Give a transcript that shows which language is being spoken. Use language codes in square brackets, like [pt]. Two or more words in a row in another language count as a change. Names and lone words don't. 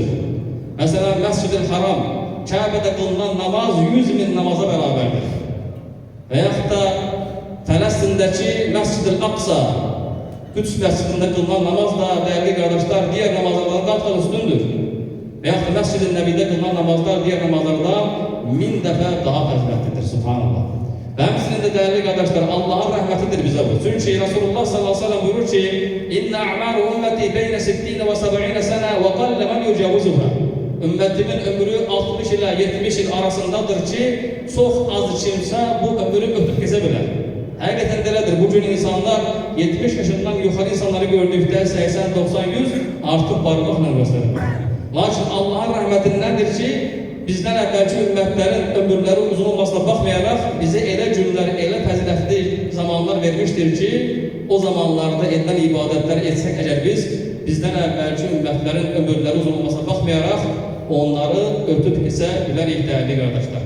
[tr] Mesela Məscid-i Haram, Kabe'de kılınan namaz 100.000 namaza beraberdir. Veyahut da Filistin'deki Məscid-i Aqsa, Quds məscidində kılınan namaz da değerli kardeşler diğer namazlardan kat üstündür. Veyahut da Məscid-i Nəbidə kılınan namazlar diğer namazlardan 1000 [az] dəfə daha fəzilətlidir. [tr] Subhanallah. [az] Və həmçinin də dəyərli qardaşlar, Allahın rəhmətidir bizə bu. [tr] Çünki Rasulullah [ar] صلى الله عليه وسلم [tr] buyurur ki, [ar] إن أعمار أمتي بين 60 و 70 سنة وقل من يجاوزها. [tr] Ümmetimin ömrü 60 ile 70 yıl arasındadır ki, [az] çox az kimsə bu ömrü ötüb keçə bilər. Həqiqətən də elədir. Bugün insanlar 70 yaşından yuxarı insanları gördükdə 80, 90, 100 artıq barmaqla göstərir. Lakin Allahın rəhmətindəndir ki, bizdən əvvəlki ümmətlərin ömürləri uzun olmasına baxmayaraq bizə elə günlər, elə fəzilətli zamanlar vermişdir ki, o zamanlarda edilən ibadətlər etsək əgər bizdən əvvəlki ümmətlərin ömürləri uzun olmasına baxmayaraq onları ötüb keçə bilərik dəyərli qardaşlar.